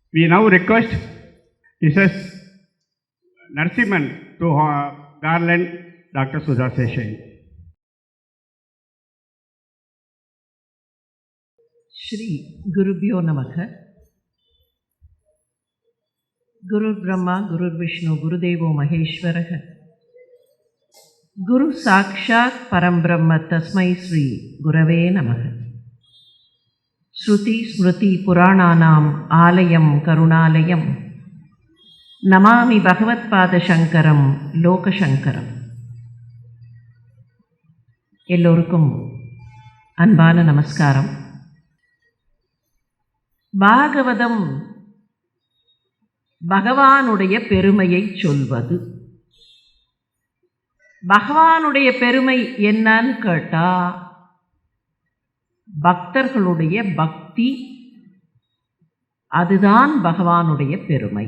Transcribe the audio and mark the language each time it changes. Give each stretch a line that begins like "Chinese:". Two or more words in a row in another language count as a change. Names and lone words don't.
English: We now request Mrs. Narasimhan to garland Dr. Sudha Seshan.
Sanskrit: श्री गुरुभ्यो नमः. गुरु ब्रह्मा, गुरु विष्णु, गुरुदेवो महेश्वरः. गुरु साक्षात् परम् ब्रह्म तस्मै श्री गुरवे नमः. श्रुति स्मृति पुराणानाम् आलयम् करुणालयम् नमामि भगवत् पाद शङ्करम् लोक शङ्करम्.
Tamil: எல்லோருக்கும் அன்பான நமஸ்காரம். பாகவதம் பகவானுடைய பெருமையை சொல்வது. பகவானுடைய பெருமை என்னன்னு கேட்டா, பக்தர்களுடைய பக்தி, அதுதான் பகவானுடைய பெருமை.